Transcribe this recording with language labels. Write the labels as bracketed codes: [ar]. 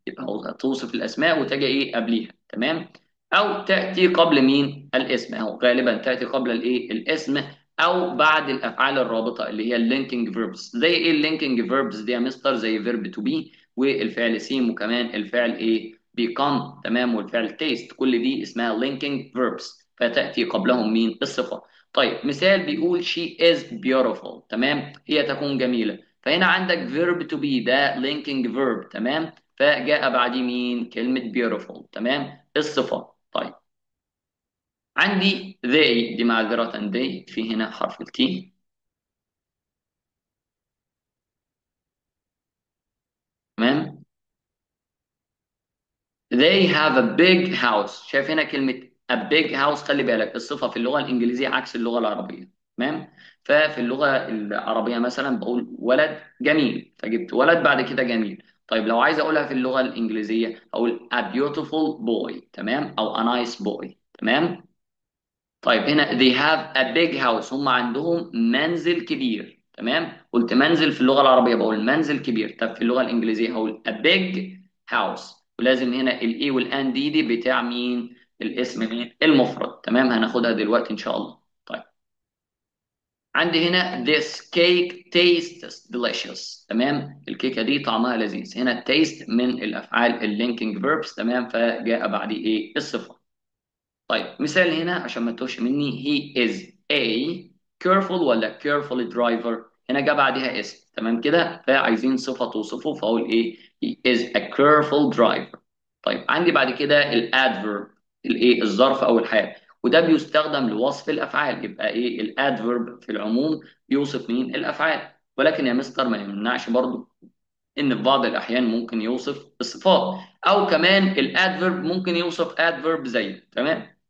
[ar] يبقى توصف الأسماء وتجي إيه قبليها. تمام. أو تأتي قبل مين الاسم، أو غالبا تأتي قبل الإيه الاسم، أو بعد الأفعال الرابطة اللي هي اللينكينج فيربس. زي إيه اللينكينج فيربس دي يا مستر؟ زي فيرب تو بي والفعل سيم وكمان الفعل إيه بيكون. تمام. والفعل تيست، كل دي اسمها لينكينج فيربس، فتأتي قبلهم مين الصفة. طيب مثال بيقول [en] she is beautiful. [ar] تمام. هي تكون جميلة. فهنا عندك [en] verb to be [ar] ده linking verb. تمام. فجاء بعديه مين كلمة beautiful. تمام. الصفة. طيب عندي they دي معذرة they في هنا حرف التي. تمام. [en] they have a big house. [ar] شايف هنا كلمة a big house؟ خلي بالك الصفة في اللغة الإنجليزية عكس اللغة العربية. تمام. ففي اللغة العربية مثلا بقول ولد جميل، فجبت ولد بعد كده جميل. طيب لو عايز أقولها في اللغة الإنجليزية أقول [en] a beautiful boy. [ar] تمام. أو [en] a nice boy. [ar] تمام. طيب هنا [en] they have a big house، [ar] هم عندهم منزل كبير. تمام. قلت منزل في اللغة العربية بقول منزل كبير. طب في اللغة الإنجليزية هقول [en] a big house. [ar] ولازم هنا الاي والان دي بتاع مين الاسم مين المفرد. تمام. هناخدها دلوقتي إن شاء الله. طيب عندي هنا [en] this cake tastes delicious. [ar] تمام. الكيكة دي طعمها لذيذ. هنا التيست من الأفعال اللينكينج فيربس. تمام. فجاء بعديه ايه الصفة. طيب مثال هنا عشان ما تتوهش مني. [en] he is a careful [ar] ولا careful driver؟ هنا جه بعدها اسم. تمام كده. فعايزين صفة توصفه، فاقول ايه [en] he is a careful driver. [ar] طيب عندي بعد كده الادفيرب الايه الظرف او الحال، وده بيستخدم لوصف الافعال. يبقى ايه الادفيرب في العموم بيوصف مين الافعال، ولكن يا مستر ما يمنعش برضو ان في بعض الاحيان ممكن يوصف الصفات، او كمان الادفيرب ممكن يوصف ادفيرب زيه. تمام.